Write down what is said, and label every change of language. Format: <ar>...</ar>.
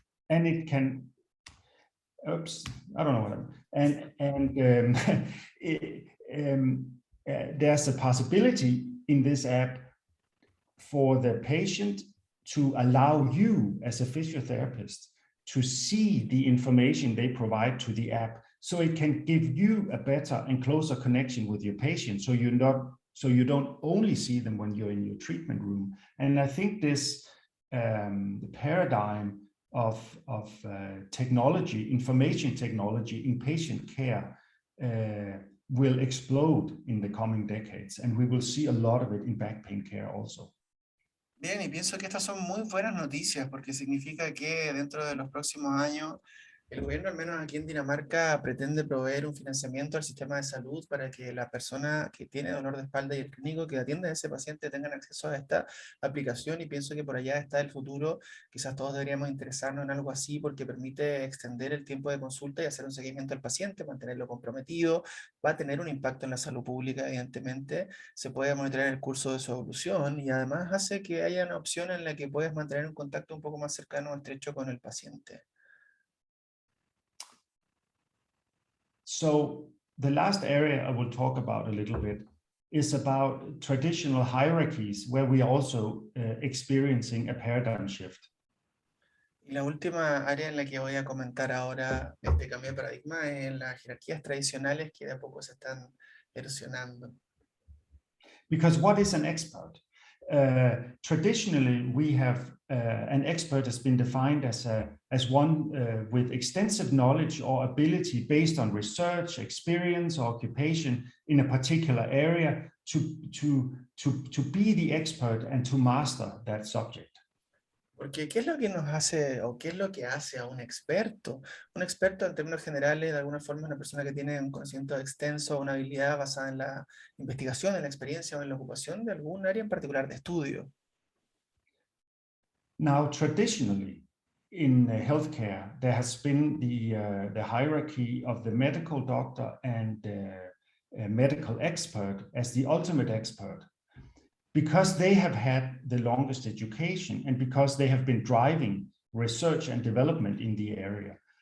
<en>And it can, oops, I don't know what there's a possibility in this app for the patient to allow you as a physiotherapist to see the information they provide to the app, so it can give you a better and closer connection with your patient, so you don't only see them when you're in your treatment room. And I think this the paradigm of technology, information technology in patient care will explode in the coming decades, and we will see a lot of it in back pain care also.</en> <es>Bien, y pienso que estas son muy buenas noticias porque significa que dentro de los próximos años el gobierno, al menos aquí en Dinamarca, pretende proveer un financiamiento al sistema de salud para que la persona que tiene dolor de espalda y el clínico que atiende a ese paciente tengan acceso a esta aplicación, y pienso que por allá está el futuro. Quizás todos deberíamos interesarnos en algo así porque permite extender el tiempo de consulta y hacer un seguimiento al paciente, mantenerlo comprometido. Va a tener un impacto en la salud pública, evidentemente. Se puede monitorear el curso de su evolución y además hace que haya una opción en la que puedes mantener un contacto un poco más cercano o estrecho con el paciente.</es> <en>So the last area I will talk about a little bit is about traditional hierarchies, where we are also experiencing a paradigm shift.</en> <es>Y la última área en la que voy a comentar ahora este cambio de paradigma es en las jerarquías tradicionales que de a poco se están erosionando.</es> <en>Because what is an expert? Traditionally, we have an expert has been defined as one with extensive knowledge or ability based on research, experience, or occupation in a particular area to be the expert and to master that subject.</en> <es>Porque ¿qué es lo que nos hace o qué es lo que hace a un experto? Un experto, en términos generales, de alguna forma es una persona que tiene un conocimiento extenso, una habilidad basada en la investigación, en la experiencia o en la ocupación de algún área en particular de estudio.</es> <en>Now, traditionally, in healthcare, there has been the hierarchy of the medical doctor and medical expert as the ultimate expert, because they have had the longest education and because they have been driving research and development in the area.</en>